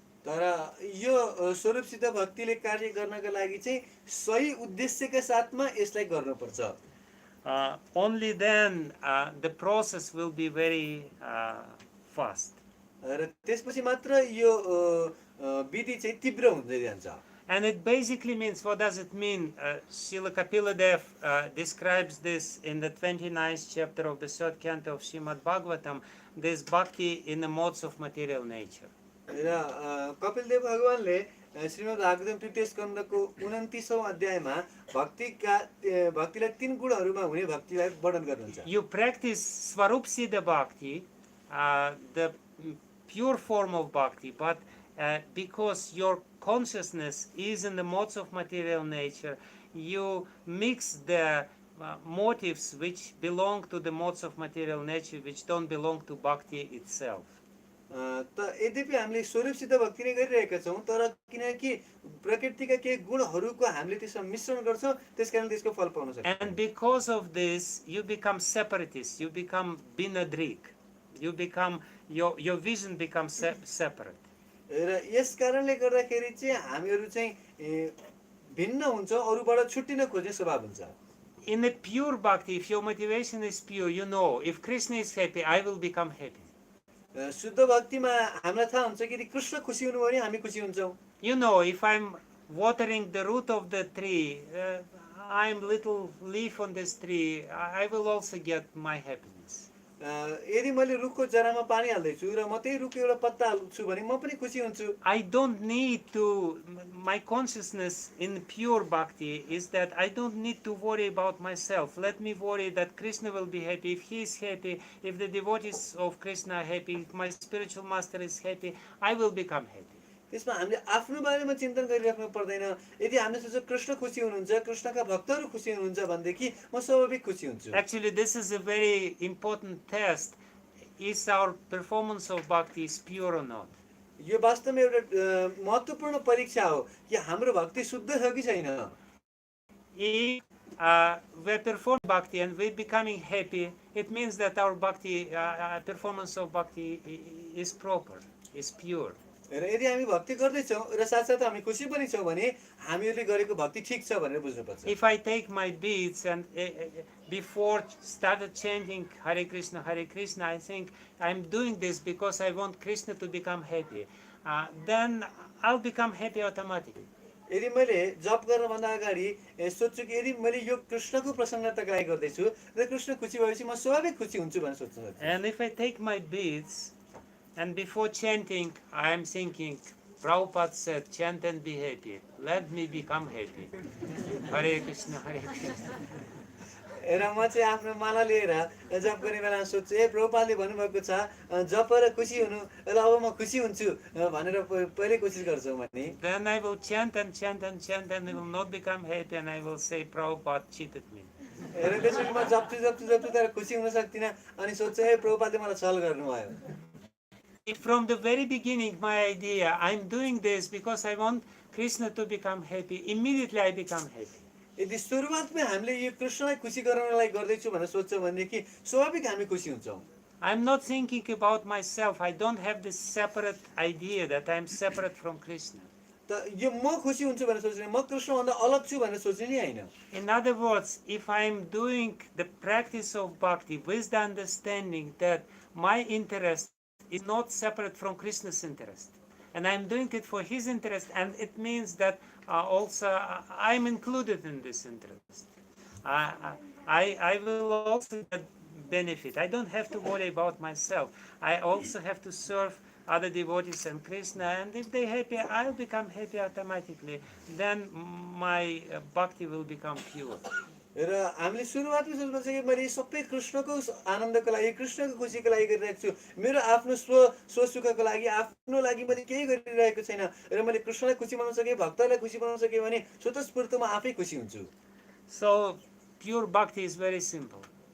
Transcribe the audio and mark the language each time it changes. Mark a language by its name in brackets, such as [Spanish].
[Nepali] तर यो स्वरूप सिद्ध भक्तिले कार्य गर्नका लागि चाहिँ सही उद्देश्यका साथमा यसलाई गर्नुपर्छ। [English] Only then the process will be very fast. [Nepali] र त्यसपछि मात्र यो विधि चाहिँ तीव्र हुँदै जान्छ। [English] And it basically means, what does it mean? Srila Kapila Dev describes this in the 29th chapter of the 3rd canto of Srimad Bhagavatam, this bhakti in the modes of material nature. [Nepali] र कपिल देव भगवानले श्रीमद् भागवतम तृतीय स्कन्धको 29औं अध्यायमा भक्तिलाई 3 गुणहरुमा हुने भक्तिलाई वर्णन गर्नुहुन्छ। [English] You practice Svarup Siddha Bhakti, the pure form of bhakti, but because your consciousness is in the modes of material nature, you mix the motives which belong to the modes of material nature, which don't belong to bhakti itself. [Nepali] त यद्यपि हामीले स्वरूप सिद्ध भक्ति नै गरिरहेका छौं, तर किनकि प्रकृतिका केही गुणहरुको हामीले त्यसमा मिश्रण गर्छौं, त्यसकारण त्यसको फल पाउन सक्छौं। [English] And because of this, you become separatist, you become binadrik, you become your vision becomes separate. [Nepali] र यस कारणले गर्दाखेरि चाहिँ हामीहरु चाहिँ भिन्न हुन्छौं, अरूबाट छुट्टिन खोज्ने स्वभाव हुन्छ। [English] In a pure bhakti, if your motivation is pure, you know, if Krishna is happy, I will become happy. [Nepali] शुद्ध भक्तिमा हामीलाई थाहा हुन्छ कि कृष्ण खुसी हुनुभयो भने हामी खुसी हुन्छौं। [English] You know, if I'm watering the root of the tree, I'm little leaf on this tree, I will also get my happiness. [Nepali] यदि मैले रुखको जरामा पानी हाल्दैछु र म त्यही रुखको एउटा पत्ता हाल्छु भने म पनि खुसी हुन्छु। [English] I don't need to, my consciousness in pure bhakti is that I don't need to worry about myself. Let me worry that Krishna will be happy. If he is happy, if the devotees of Krishna are happy, if my spiritual master is happy, I will become happy. [Nepali] त्यसमा हामीले आफ्नो बारेमा चिन्तन गरिराख्नु पर्दैन। यदि हामीले सोच्छौँ कृष्ण खुसी हुनुहुन्छ, कृष्णका भक्तहरू खुसी हुनुहुन्छ भनेदेखि म स्वाभाविक खुसी हुन्छु। [English] Actually, this is a very important test. Is our performance of bhakti is pure or not? [Nepali] यो वास्तवमा एउटा महत्त्वपूर्ण परीक्षा हो कि हाम्रो भक्ति शुद्ध छ कि छैन। [English] If we're performing bhakti and we're becoming happy, it means that our bhakti, performance of bhakti is proper, is pure. [Nepali] र यदि हामी भक्ति गर्दैछौँ र साथसाथै हामी खुसी पनि छौँ भने हामीहरूले गरेको भक्ति ठिक छ भनेर बुझ्नुपर्छ। [English] If I take my beads and before started chanting Hare Krishna, I think I'm doing this because I want Krishna to become happy. Then I'll become happy automatically. [Nepali] यदि मैले जप गर्नभन्दा अगाडि सोच्छु कि यदि मैले यो कृष्णको प्रसन्नताको लागि गर्दैछु र कृष्ण खुसी भएपछि म स्वाभाविक खुसी हुन्छु भनेर सोच्छु। [English] And if I take my beads and before chanting I'm thinking, Prabhupada said, chant and be happy. Let me become happy. [Sanskrit] Hare Krishna, Hare Krishna. [Nepali] र म चाहिँ आफ्नो माला लिएर जप गर्ने बेला सोध्छु प्रभुपादले भन्नुभएको छ जप र खुसी हुनु र अब म खुसी हुन्छु भनेर पहिले कोसिस गर्छु भने। [English] Then I will chant and chant and chant and I will not become happy and I will say Prabhupada cheated me. [Nepali] र त्यसपछि म जप्छु तर खुसी हुन सक्दिनँ अनि सोध्छु प्रभुपादले मलाई छल गर्नुभयो। [English] From the very beginning my idea, I'm doing this because I want Krishna to become happy, immediately I become happy. [Nepali] यदि सुरुवातमै हामीले यो कृष्णलाई खुसी गराउनलाई गर्दैछु भनेर सोच्छौँ भनेदेखि स्वाभाविक हामी खुसी हुन्छौँ। [English] I'm not thinking about myself. I don't have this separate idea that I'm separate from Krishna. [Nepali] त यो म खुसी हुन्छु भनेर सोच्ने म कृष्णभन्दा अलग छु भनेर सोच्ने नि होइन। [English] In other words, if I'm doing the practice of bhakti with the understanding that my interest is not separate from Krishna's interest, and I'm doing it for his interest, and it means that also I'm included in this interest. I will also get benefit. I don't have to worry about myself. I also have to serve other devotees and Krishna, and if they're happy, I'll become happy automatically. Then my bhakti will become pure. [Nepali] र हामीले सुरुवातमै सोच्नुपर्छ कि मैले सबै कृष्णको आनन्दको लागि कृष्णको खुसीको लागि गरिरहेको छु। मेरो आफ्नो स्वसुखको लागि आफ्नो लागि मैले केही गरिरहेको छैन र मैले कृष्णलाई खुसी बनाउन सकेँ भक्तलाई खुसी बनाउन सकेँ भने स्वतस्फूर्त म आफै खुसी हुन्छु। [English] So pure bhakti is very simple.